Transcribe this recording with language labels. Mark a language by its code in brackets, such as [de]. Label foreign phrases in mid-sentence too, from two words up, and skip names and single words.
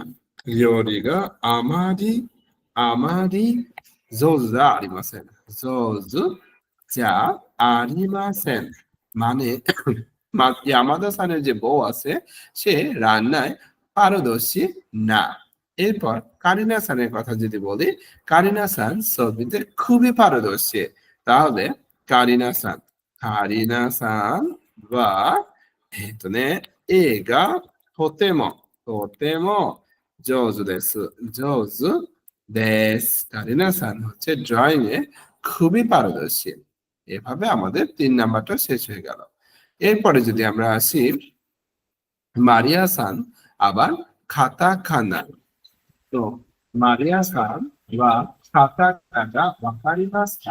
[ja] 料理 が あまり、あまり 上手 じゃ ありません、上手 じゃ ありません, [bn] মানে ইয়ামাদা সানের যে বউ আছে সে রান্নায় পারদর্শী না। এরপর কারিনা সানের কথা যদি বলি, কারিনা সান ছবিতে খুবই পারদর্শী। তাহলে কারিনা সান, [ja] カリナさんは、映画、とても上手です。上手です。 [bn] কারিনা সান হচ্ছে ড্রয়িং এ খুবই পারদর্শী। এভাবে আমাদের 3 নাম্বারটা শেষ হয়ে গেল। এরপরে যদি আমরা আসি মারিয়া সান আবার খাতা খানা। [ja] তো マリア さん は カタカナ わかりますか?